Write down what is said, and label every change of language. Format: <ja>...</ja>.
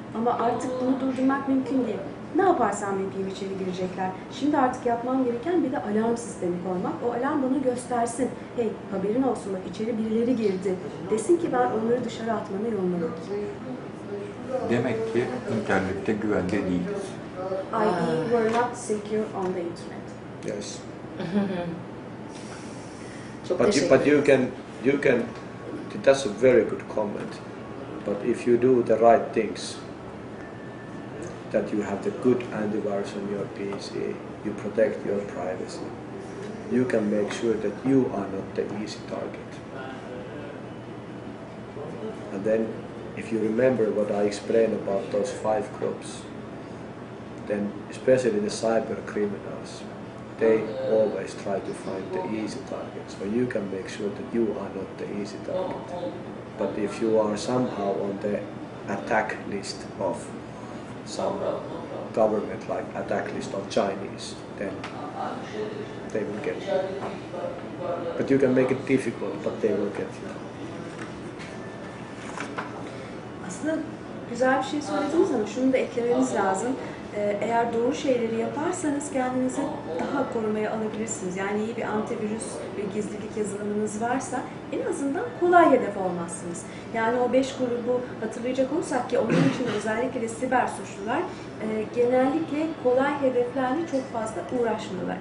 <tr>Ama artık bunu durdurmak mümkün değil. Ne yaparsam yapayım içeri girecekler. Şimdi artık yapmam gereken bir de alarm sistemi koymak. O alarm bana göstersin. Hey, haberin olsun bak içeri birileri girdi. Desin ki ben onları dışarı atmanın yoluna bakayım. Demek ki internette güvende değiliz.</tr> <en>i.e. we're not secure on the internet. Yes.</en> <tr>Çok</tr> <en>But</en> <tr>teşekkür</tr> <en>you can. That's a very good comment. But if you do the right things, that you have the good antivirus on your PC, you protect your privacy, you can make sure that you are not the easy target. And then, if you remember what I explained about those 5 groups, then especially the cyber criminals, they always try to find the easy target. So you can make sure that you are not the easy target. But if you are somehow on the attack list of some government, like attack list of Chinese, then they will get you. But you can make it difficult, but they will get you.</en> <tr>Aslında güzel bir şey söylediniz ama şunu da eklemeniz lazım. Eğer doğru şeyleri yaparsanız kendinizi daha korumaya alabilirsiniz. Yani iyi bir antivirüs ve gizlilik yazılımınız varsa en azından kolay hedef olmazsınız. Yani o 5 grubu hatırlayacak olursak ki onun için özellikle siber suçlular genellikle kolay hedeflerle çok fazla uğraşmıyorlar.</tr>